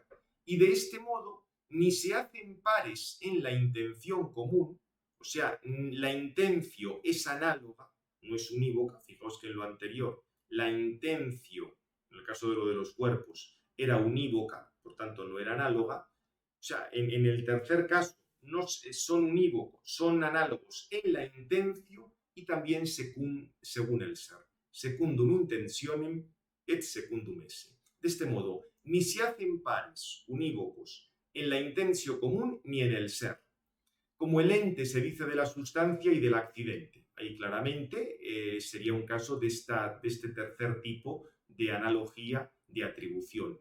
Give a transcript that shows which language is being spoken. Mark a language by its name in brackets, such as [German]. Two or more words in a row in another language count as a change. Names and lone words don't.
[Spanish] Y de este modo ni se hacen pares en la intención común, o sea, la intencio es análoga, no es unívoca, fijaos que en lo anterior, la intencio, en el caso de lo de los cuerpos, era unívoca, por tanto no era análoga. O sea, en el tercer caso, no son unívocos, son análogos en la intencio y también según el ser. [Latin] Secundum intentionem et secundum esse. [Spanish] De este modo, ni se hacen pares unívocos en la intencio común ni en el ser. Como el ente se dice de la sustancia y del accidente. Ahí claramente sería un caso de este tercer tipo de analogía de atribución.